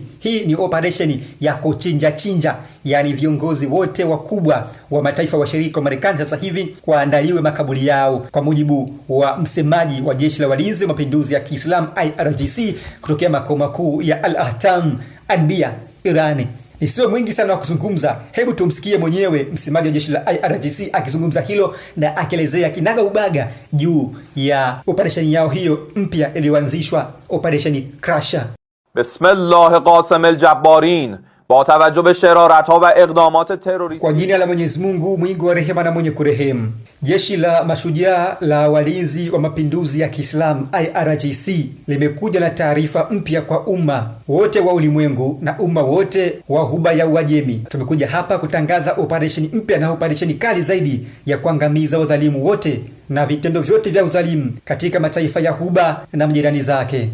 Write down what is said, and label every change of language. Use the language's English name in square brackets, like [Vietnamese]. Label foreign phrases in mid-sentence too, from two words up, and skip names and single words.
[Swahili] Hii ni operation ya kuchinja, yani viongozi wote wakubwa wa mataifa washirika wa Marekani sasa hivi waandaliwe makaburi yao, kwa mujibu wa msemaji wa jeshi la walinzi wa mapinduzi ya Kiislamu IRGC kutokea makao makuu ya Al-Hatam Anbiya Irani. Nisiwe mwingi sana wa kuzungumza, hebu tumsikie mwenyewe msemaji wa jeshi la IRGC akizungumza hilo na akielezea kinaga ubaga juu ya operation yao hiyo mpya iliyoanzishwa, operation Crusher. [Arabic] بسم الله قاصم الجبارين [Persian] با توجه به شرارت‌ها و اقدامات تروریستی. [Swahili] Kwa jina la Mwenyezi Mungu mwingi wa rehema na mwenye kurehemu. Jeshi la mashujaa la walinzi wa mapinduzi ya Kiislamu IRGC limekuja na taarifa mpya kwa umma wote wa ulimwengu na umma wote wa Ghuba ya Uajemi. Tumekuja hapa kutangaza operesheni mpya na operesheni kali zaidi ya kuangamiza wadhalimu wote na vitendo vyote vya udhalimu katika mataifa ya Ghuba na majirani zake.